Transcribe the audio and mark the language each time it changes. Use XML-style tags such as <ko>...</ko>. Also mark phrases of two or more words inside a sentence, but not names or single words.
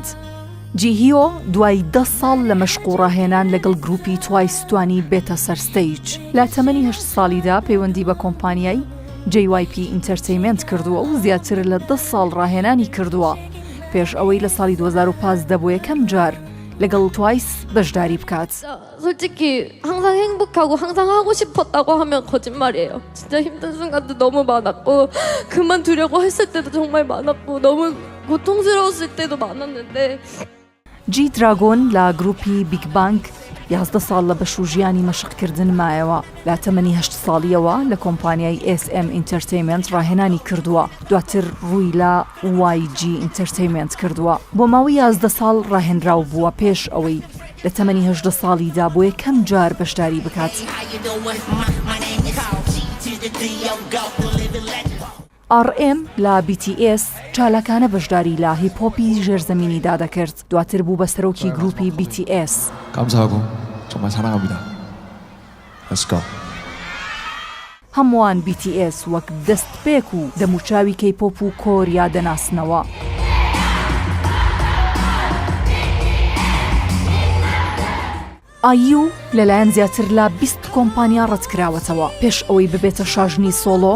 <ckb>جیهیۆ دوای 10 ساڵ لە مەشق و ڕاهێنان لەگەڵ گروپی توایس توانی بێتە سەر ستەیج. لە تەمەنی 8 ساڵیدا پەیوەندی بە کۆمپانیای JYP Entertainment کردووە و زیاتر لە 10 ساڵ ڕاهێنانی کردووە پێش ئەوەی لە ساڵی 2015 بۆ یەکەم جار لەگەڵ توایس بەشداری بکات.</ckb> <ko>솔직히 항상 행복하고 항상 하고 싶었다고 하면 거짓말이에요. 진짜 힘든 순간도 너무 많았고 그만두려고 했을 때도 정말 많았고 너무 고통스러웠을 때도 많았는데</ko> <ckb>G-Dragon لە گروپی بیگ بانگ 11 ساڵ لە بەش و ژیانی مەشقکردن مایەوە. لە تەمەنی 8 ساڵیەوە لە کۆمپانیای SM Entertainment ڕاهێنانی کردووە، دواتر ڕووی لە YG Entertainment کردووە. بۆ ماوەی 11 ساڵ ڕاهێنراو بووە پێش ئەوەی لە تەمەنی 18 ساڵیدا بۆ یەکەم جار بەشداری بکات. RM لە BTS چالاکانە بەشداری لە هیپۆپی ژێرزەمینیدا دەکرد، دواتر بوو بە سەرۆکی گروپی BTS.</ckb> <ko>감사하고 정말 사랑합니다.</ko> <en>Let's go.</en> <ckb>هەمووان BTS وەک دەستپێک و دەموچاوی کەیپۆپ و کۆریا دەناسنەوە. IU لەلایەن زیاتر لە 20 کۆمپانیا ڕەتکراوەتەوە پێش ئەوەی ببێتە شاژنی سۆلۆ.</ckb>